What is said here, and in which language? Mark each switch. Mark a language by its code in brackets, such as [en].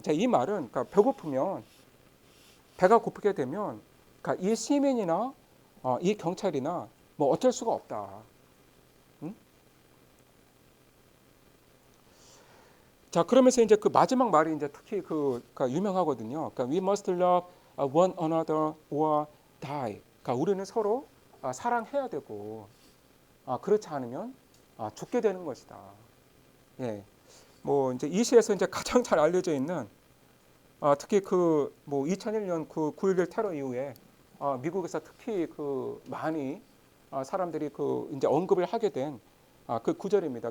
[ko] 자, 이 말은 그러니까 배고프면, 배가 고프게 되면 그러니까 이 시민이나 이 경찰이나 뭐 어쩔 수가 없다. 자, 그러면서 이제 그 마지막 말이 이제 특히 그러니까 유명하거든요. [en] 그러니까 we must love one another or die. [ko] 그러니까 우리는 서로 사랑해야 되고 그렇지 않으면 죽게 되는 것이다. 예. 뭐 이제 이 시에서 이제 가장 잘 알려져 있는 특히 그 뭐 2001년 그 9.11 테러 이후에 미국에서 특히 그 많이 사람들이 그 이제 언급을 하게 된 그 구절입니다.